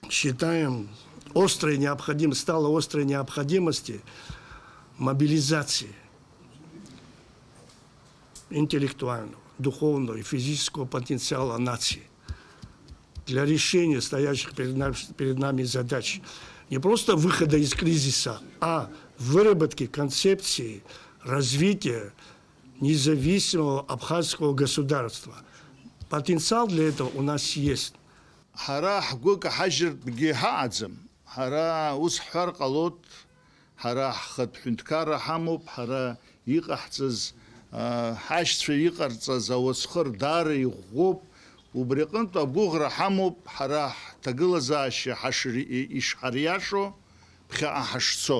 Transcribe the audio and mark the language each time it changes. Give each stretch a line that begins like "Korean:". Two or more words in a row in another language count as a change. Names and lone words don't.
Russian: Считаем, стала острой необходимостью мобилизации интеллектуального, духовного и физического потенциала нации для решения стоящих перед нами задач. Не просто выхода из кризиса, а выработки концепции развития независимого абхазского государства. Потенциал для этого у нас есть.
Abkhazian: Ҳашьцәа иҟарҵаз ауасхыр даара иӷәӷәоуп, убри аҟынтә агәыӷра ҳамоуп ҳара ҳҭагылазаашьа ишҳариашо ԥхьаҟа ҳашцо.